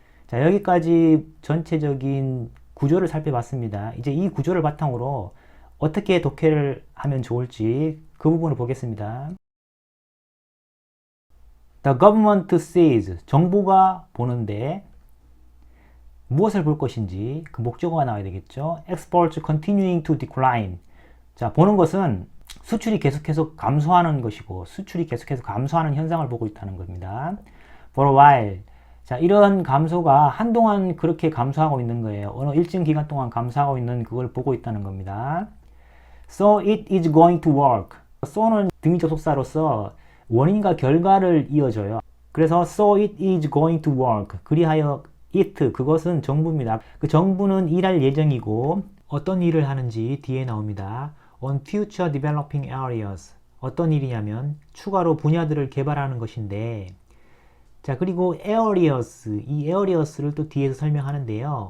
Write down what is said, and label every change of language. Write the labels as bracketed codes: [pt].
[ko] 자, 여기까지 전체적인 구조를 살펴봤습니다. 이제 이 구조를 바탕으로 어떻게 독해를 하면 좋을지 그 부분을 보겠습니다. [en] The government sees, [ko] 정부가 보는데 무엇을 볼 것인지 그 목적어가 나와야 되겠죠. [en] Exports continuing to decline. [ko] 자, 보는 것은 수출이 계속해서 감소하는 것이고 수출이 계속해서 감소하는 현상을 보고 있다는 겁니다. [en] For a while. [ko] 자, 이런 감소가 한동안 그렇게 감소하고 있는 거예요. 어느 일정 기간 동안 감소하고 있는 그걸 보고 있다는 겁니다. [en] So it is going to work. [ko] so는 등위 접속사로서 원인과 결과를 이어줘요. 그래서 [en] so it is going to work. [ko] 그리하여 it, 그것은 정부입니다. 그 정부는 일할 예정이고 어떤 일을 하는지 뒤에 나옵니다. [en] On future developing areas. [ko] 어떤 일이냐면 추가로 분야들을 개발하는 것인데 자, 그리고 areas, 이 areas를 또 뒤에서 설명하는데요.